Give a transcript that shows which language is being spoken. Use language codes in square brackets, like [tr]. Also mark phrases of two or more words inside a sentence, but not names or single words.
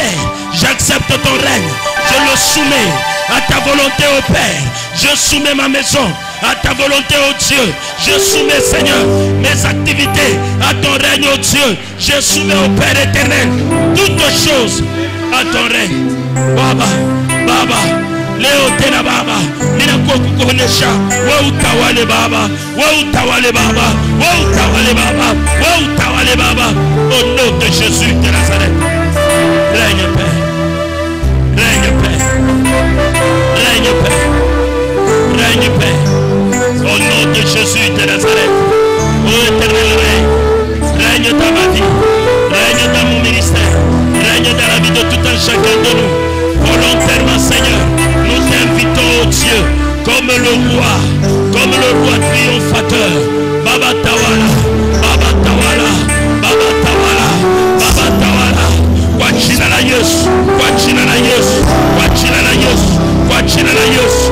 [fr] J'accepte ton règne. Je le soumets à ta volonté, oh Père. Je soumets ma maison à ta volonté, oh Dieu. Je soumets, Seigneur, mes activités à ton règne, oh Dieu. Je soumets au Père éternel toutes choses à ton règne. [sw] Baba, Baba, Leo tena Baba, ninakukuonesha wewe utawale Baba, wewe utawale Baba, wewe utawale Baba, wewe utawale Baba, [fr] au nom de Jésus de Nazareth. Règne Père, règne Père, règne Père, règne Père, au nom de Jésus de Nazareth. Ô éternel règne, règne dans ma vie, règne dans mon ministère, règne dans la vie de tout un chacun de nous. Volontairement, Seigneur, nous t'invitons, oh Dieu, comme le roi triomphateur. [sw] Baba Tawala, Baba Tawala, Baba Tawala, Baba Tawala. Kwa jina la Yesu, kwa jina la Yesu, kwa jina la Yesu, kwa jina la Yesu.